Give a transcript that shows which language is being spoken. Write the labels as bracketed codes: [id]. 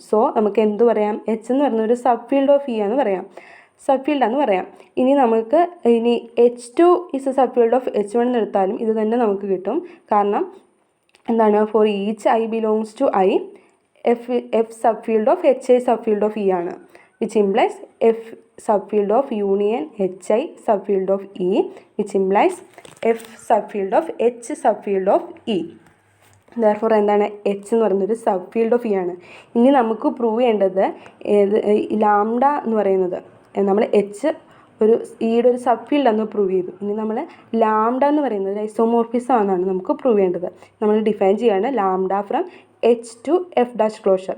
[ml] So നമുക്ക് എന്ത് പറയാം? എച്ച് എന്ന് പറയുന്ന ഒരു സബ്ഫീൽഡ് ഓഫ് ഇ എന്ന് പറയാം, സബ്ഫീൽഡാന്ന് പറയാം. ഇനി [en] H2 is a subfield of H1 [ml] എന്ന് എടുത്താലും ഇത് തന്നെ നമുക്ക് കിട്ടും. കാരണം എന്താണ്? [en] For each I belongs to I F subfield of H I subfield of E ആണ്. which implies F subfield of union HI subfield of E, which implies F subfield of H subfield of E. [ml] Therefore എന്താണ്? H എന്ന് പറയുന്നത് സബ്ഫീൽഡ് of E ആണ്. ഇനി നമുക്ക് prove ചെയ്യേണ്ടത് lambda എന്ന് പറയുന്നത് നമ്മൾ എച്ച് ഒരു ഇയുടെ ഒരു സബ്ഫീൽഡ് എന്ന് പ്രൂവ് ചെയ്തു. ഇനി നമ്മൾ ലാംഡ എന്ന് പറയുന്നത് ഐസോമോർഫിസം ആണെന്നാണ് നമുക്ക് പ്രൂവ് ചെയ്യേണ്ടത്. നമ്മൾ ഡിഫൈൻ ചെയ്യാണ് lambda from H two F dash closure.